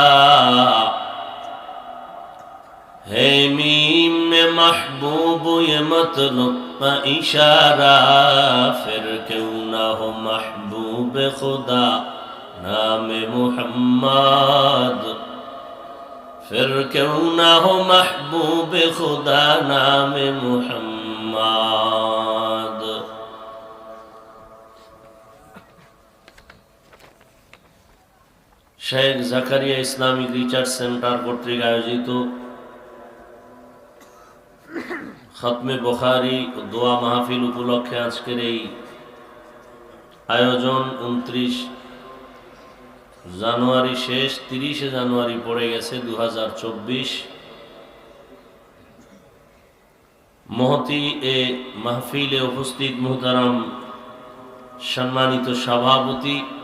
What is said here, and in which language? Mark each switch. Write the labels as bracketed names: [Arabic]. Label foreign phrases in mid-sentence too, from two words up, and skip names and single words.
[Urdu] ہے میم میں محبوب یہ مطلق کا اشارہ پھر کیوں نہ ہو محبوب خدا نام محمد پھر کیوں نہ ہو محبوب خدا نام [Bangla] محمد শেখ জাকারিয়া ইসলামিক রিসার্চ সেন্টার কর্তৃক আয়োজিত খতমে বুখারী ও দোয়া মাহফিল উপলক্ষে আজকের এই আয়োজন 29 জানুয়ারি শেষ 30 জানুয়ারি পড়ে গেছে 2024 মহতি এ মাহফিলে উপস্থিত মুহতারাম সম্মানিত সভাপতি